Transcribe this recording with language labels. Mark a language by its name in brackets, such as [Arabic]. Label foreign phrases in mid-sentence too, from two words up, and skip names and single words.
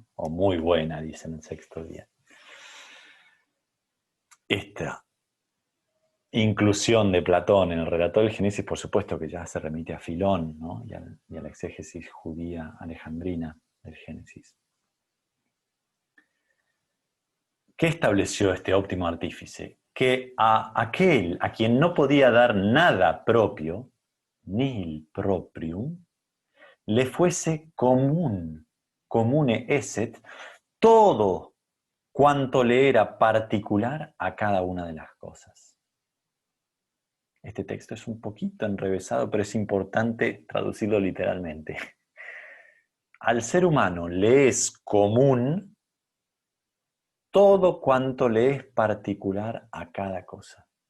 [Spanish] O muy buena, dice en el sexto día. Esta inclusión de Platón en el relato del Génesis, por supuesto que ya se remite a Filón, ¿no?, y a la exégesis judía alejandrina del Génesis. ¿Qué estableció este óptimo artífice? Que a aquel a quien no podía dar nada propio, [Latin] nihil proprium, [Spanish] le fuese [Latin] comune esset, [Spanish] todo cuanto le era particular a cada una de las cosas. Este texto es un poquito enrevesado, pero es importante traducirlo literalmente. Al ser humano le es común todo cuanto le es particular a cada cosa.